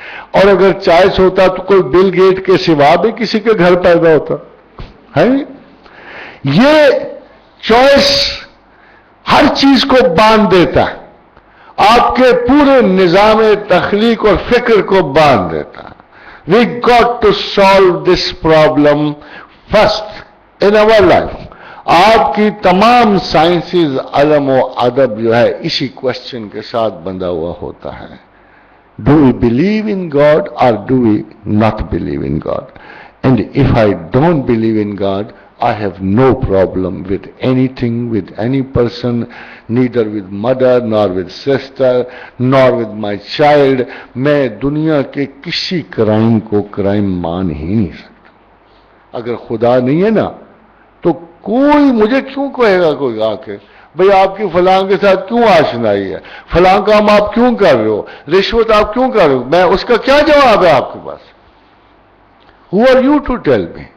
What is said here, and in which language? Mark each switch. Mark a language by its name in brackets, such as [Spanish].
[Urdu] اور اگر چوائس ہوتا تو کوئی بل گیٹ کے سوا بھی کسی کے گھر پیدا ہوتا ہے۔ یہ چوائس ہر چیز کو باندھ دیتا ہے، آپ کے پورے نظام تخلیق اور فکر کو باندھ دیتا ہے. [English] We got to solve this problem first in our life. [Urdu] آپ کی تمام سائنسز، علم و ادب جو ہے اسی کوشچن کے ساتھ بندھا ہوا ہوتا ہے. [English] Do we believe in God or do we not believe in God? And if I don't believe in God, I have no problem with anything, with any person, neither with mother, nor with sister, nor with my child. [Urdu] میں دنیا کے کسی crime کو crime مان ہی نہیں سکتا. اگر خدا نہیں ہے نا تو کوئی مجھے کیوں کہے گا کوئی آ کے بھئی آپ کی فلاں کے ساتھ کیوں آشنائی ہے، فلاں کام آپ کیوں کر رہے ہو، رشوت آپ کیوں کر رہے ہو؟ میں اس کا کیا جواب ہے آپ کے پاس؟ [English] Who are you to tell me?